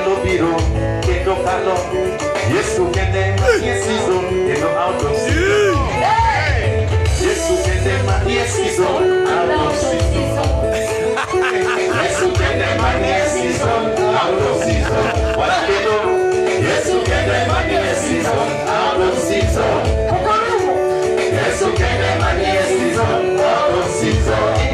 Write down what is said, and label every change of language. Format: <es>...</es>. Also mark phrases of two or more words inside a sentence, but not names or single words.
<luo>biro, kendo kalo. Yesu kende manie season, kendo</luo> <en>out of season.</en> <luo>Yesu kende manie season,</luo> <en>out of season.</en> <luo>Yesu kende manie season,</luo> <en>out of season.</en> <luo>Wala kendo. Yesu kende manie season,</luo> <en>out of season.</en> <luo>Yesu kende manie season,</luo> <en>out of season.</en>